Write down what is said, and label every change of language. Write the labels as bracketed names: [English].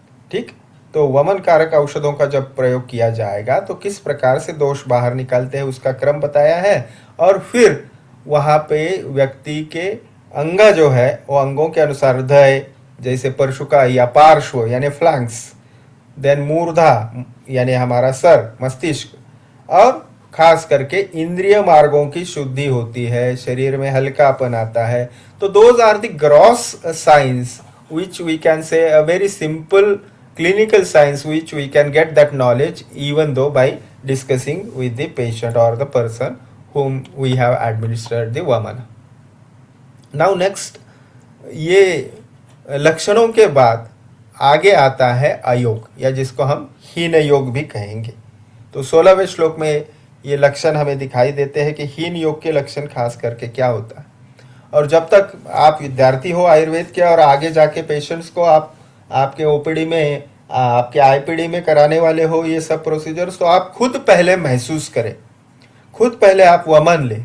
[Hindi] ठीक, तो वमन कारक औषधों का जब प्रयोग किया जाएगा तो किस प्रकार से दोष बाहर निकलते हैं उसका क्रम बताया है, और फिर वहाँ पे व्यक्ति के अंग जो है वो अंगों के अनुसार हृदय जैसे परशुका या पार्श्व यानी फ्लैंक्स, देन मूर्धा यानी हमारा सर मस्तिष्क, और खास करके इंद्रिय मार्गों की शुद्धि होती है, शरीर में हल्कापन आता है। [English] तो those are the gross science which we can say a very simple clinical science which we can get that knowledge even though by discussing with the patient or the person whom we have administered the vamana. Now next, [Hindi] ये लक्षणों के बाद आगे आता है अयोग या जिसको हम हीन योग भी कहेंगे। तो 16वें श्लोक में ये लक्षण हमें दिखाई देते हैं कि हीन योग के लक्षण खास करके क्या होता है। और जब तक आप विद्यार्थी हो आयुर्वेद के और आगे जाके पेशेंट्स को आप आपके ओपीडी में आपके आईपीडी में कराने वाले हो ये सब प्रोसीजर्स, तो आप खुद पहले महसूस करें, खुद पहले आप वमन ले।